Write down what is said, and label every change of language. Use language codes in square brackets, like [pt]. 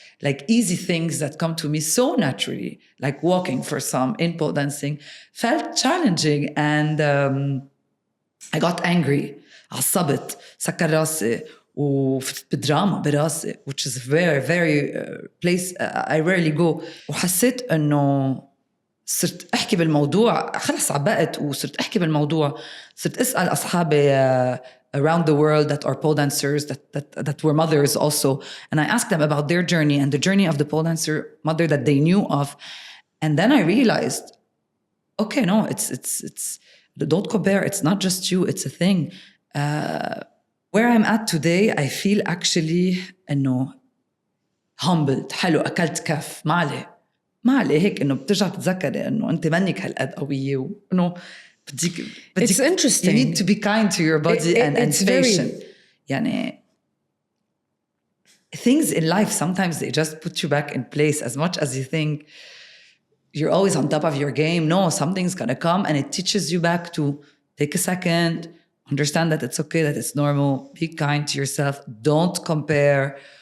[en] Like easy things that come to me so naturally, like walking for some in pole dancing, felt challenging. And I got angry. [ar] عصبت سكر راسي وبدراما براسي, [en] which is very, very place I rarely go. [ar] وحسيت إنه صرت أحكي بالموضوع, خلص عبقت وصرت أحكي بالموضوع. صرت أسأل أصحابي [en] around the world that are pole dancers that were mothers also, and I asked them about their journey and the journey of the pole dancer mother that they knew of. And then I realized, okay, no, it's don't compare. It's not just you, it's a thing. Where I'm at today, I feel actually إنه humbled. [ar] حلو, أكلت كف, ما عليه هيك إنه بترجع تتذكري إنه أنت منك هالقد قوية وإنه [en] It's interesting. You need to be kind to your body and patient. [ar] يعني [en] things in life, sometimes they just put you back in place. As much as you think you're always on top of your game, no, something's going to come and it teaches you back to take a second, understand that it's okay, that it's normal, be kind to yourself, don't compare.